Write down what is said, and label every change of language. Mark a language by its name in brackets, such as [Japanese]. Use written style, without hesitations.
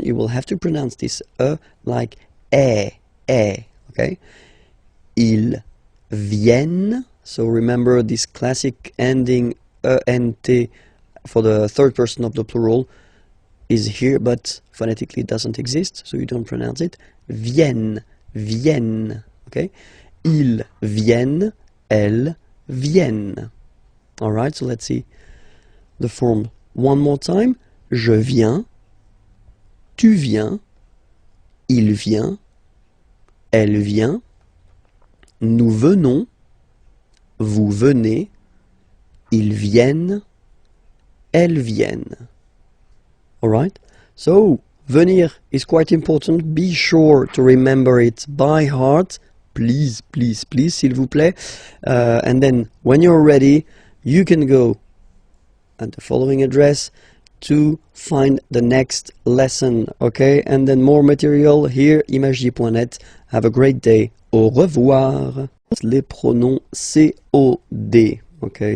[English] You will have to pronounce this like okay? [French] Ils viennent. [English] So remember this classic ending ENT for the third person of the plural is here, but phonetically it doesn't exist, so you don't pronounce it. [French] Viennent, viennent, okay? Ils viennent, elles viennent. [English] Alright, so let's see the form one more time. [French] Je viens, tu viens, il vient, elle vient, nous venons, vous venez, ils viennent, elles viennent. [English] Alright? So, venir is quite important. Be sure to remember it by heart. Please, please, please, [French] s'il vous plaît. [English] And then, when you're ready, you can go at the following address to find the next lesson, okay? And then more material here, imagiers.net. Have a great day. [French] Au revoir. Les pronoms COD, okay?